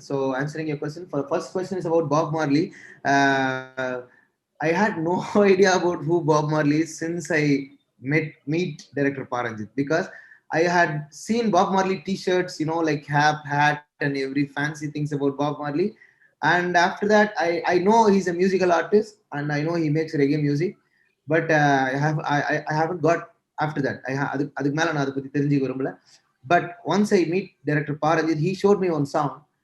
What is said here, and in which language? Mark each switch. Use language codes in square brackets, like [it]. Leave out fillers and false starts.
[en] So answering your question, for the first question is about Bob Marley. I had no idea about who Bob Marley is since I meet director Paranjit, because I had seen Bob Marley T-shirts, like hat and every fancy things about Bob Marley. And after that, I know he's a musical artist and I know he makes reggae music, but I haven't got after that. [ta] அதுக்கு மேல நான் அதை பத்தி தெரிஞ்சுக்க விரும்பல. [en] But once I meet director Paranjit, he showed me one song.